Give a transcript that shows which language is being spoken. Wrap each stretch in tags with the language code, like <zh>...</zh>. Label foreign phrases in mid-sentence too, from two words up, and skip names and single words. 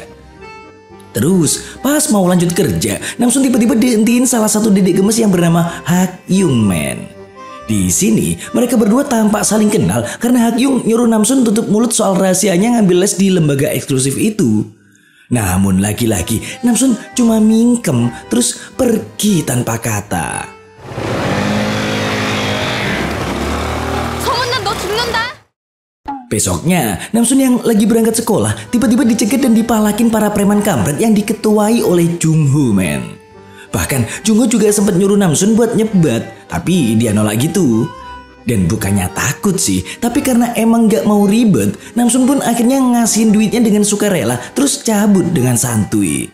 <id>Terus pas mau lanjut kerja, Namsun tiba-tiba dihentiin salah satu dedek gemes yang bernama Hak Yung Man. Di sini mereka berdua tampak saling kenal karena Hak Yung nyuruh Namsun tutup mulut soal rahasianya ngambil les di lembaga eksklusif itu. Namun lagi-lagi Namsun cuma mingkem terus pergi tanpa kata.</id> <ko>소문난 너 죽는다.</ko> <id>Besoknya, Namsun yang lagi berangkat sekolah tiba-tiba dicegat dan dipalakin para preman kampret yang diketuai oleh Jungho men. Bahkan Jungho juga sempat nyuruh Namsun buat nyebat, tapi dia nolak gitu. Dan bukannya takut sih, tapi karena emang gak mau ribet, Namsun pun akhirnya ngasihin duitnya dengan sukarela terus cabut dengan santuy.</id>